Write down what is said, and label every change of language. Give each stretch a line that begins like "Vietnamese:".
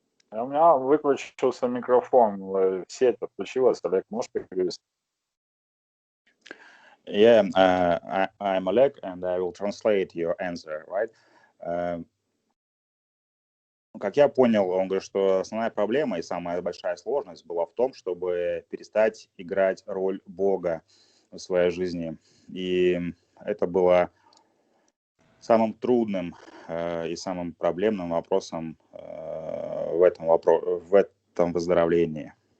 Russian: У меня выключился микрофон, сеть отключилась. Олег, можешь перевести?
English: Yeah, I'm Oleg, and I will translate your answer, right?
Russian: Как я понял, он говорит, что основная проблема и самая большая сложность была в том, чтобы перестать играть роль Бога в своей жизни. И это было самым трудным и самым проблемным вопросом в этом выздоровлении.